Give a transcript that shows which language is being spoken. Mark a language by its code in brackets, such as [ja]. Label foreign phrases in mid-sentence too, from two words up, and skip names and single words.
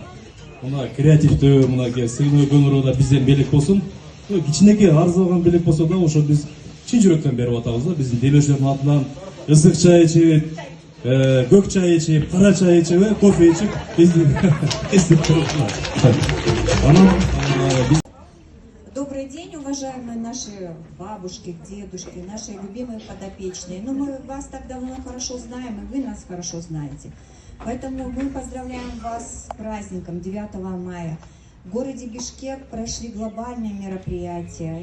[ky] Мына креативдүү, мынакей сыймык өкөөңөр да бизден белек болсун. Кичинекей арзыган белек болсо да ошо биз чын жүрөктөн берип атабыз да. Биздин демөчүлөрдүн атынан ысык чай ичип, көк чай ичип, кара чай ичип, кофе ичип бизди эстеп туруптур. Анан [ru] Добрый день, уважаемые наши бабушки, дедушки, наши любимые подопечные. Ну, мы вас так давно хорошо знаем, и вы нас хорошо знаете. Поэтому мы поздравляем вас с праздником 9 мая. В городе Бишкек прошли глобальные мероприятия.